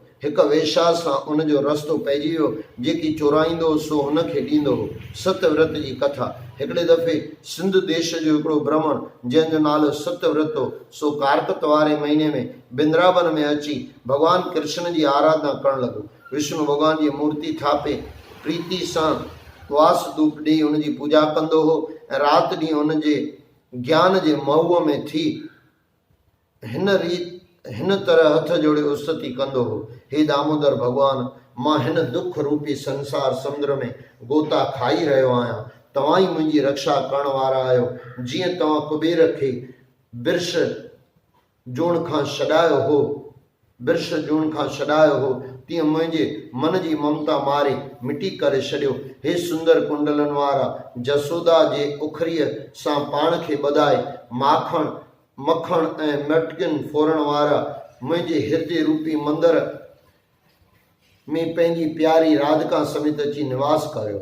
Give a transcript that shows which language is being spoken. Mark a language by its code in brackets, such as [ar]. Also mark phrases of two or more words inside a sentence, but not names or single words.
[sd] हिकु वेश्या सां उनजो रस्तो पइजी वियो। जेकी चोराईंदो हो सो हुनखे ॾींदो हो। सतव्रत जी कथा। हिकिड़े दफ़े सिंध देश जो हिकिड़ो ब्राह्मण जंहिंजो नालो सतव्रत हो, सो कारकत वारे महीने में वृंदावन में अची भॻवान कृष्ण जी आराधना करणु लॻो। विष्णु भॻवान जी मूर्ति थापे प्रीति सां वास धूप ॾेई हुनजी पूजा कंदो हो ऐं राति ॾींहुं हुनजे ज्ञान जे महुअ में थी हिन तरह हथ जोड़े स्तुति कंदो हो। हे दामोदर भॻवान, मां हिन दुख रूपी संसार समुद्र में गोता खाई रहियो आहियां। तव्हां ई मुंहिंजी रक्षा करण वारा आहियो। जीअं तव्हां कुबेर खे बिर्श जूण खां छॾायो हो तीअं मुंहिंजे मन जी ममता मारे मिटी करे छॾियो। हे सुंदर कुंडलनि वारा, जसोदा जे उखरीअ सां पाण खे ॿधाए मखण ऐं मटकियुनि फोरण वारा, मुंहिंजे हृदय रूपी मंदर में पंहिंजी प्यारी राधिका समेत अची निवास करियो।